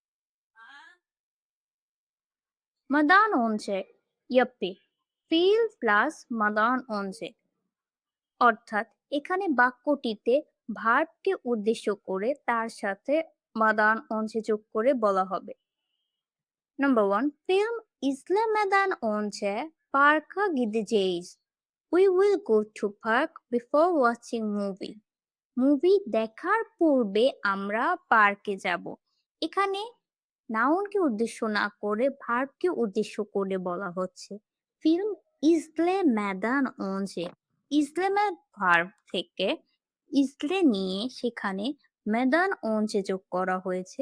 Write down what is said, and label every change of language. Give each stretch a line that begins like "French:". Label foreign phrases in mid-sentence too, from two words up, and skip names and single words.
Bangla: মাদান অংশে
Turkish: Yapı fiil
Bangla: প্লাস মাদান অংশে অর্থাৎ এখানে বাক্যটিতে ভার্বকে উদ্দেশ্য করে তার সাথে মাদান অংশে যোগ করে বলা হবে।
English: Number 1.
Turkish: Film izle meden önce parka gideceğiz.
English: We will go to park before watching movie.
Bangla: মুভি দেখার পূর্বে আমরা পার্কে যাব। এখানে নাউনকে উদ্দেশ্য না করে ভার্বকে উদ্দেশ্য করে বলা হচ্ছে।
Turkish: Film izlemeden önce,
Bangla: ইজলে ভার্ব থেকে ইজলে নিয়ে সেখানে ম্যাদান অনজে যোগ করা হয়েছে।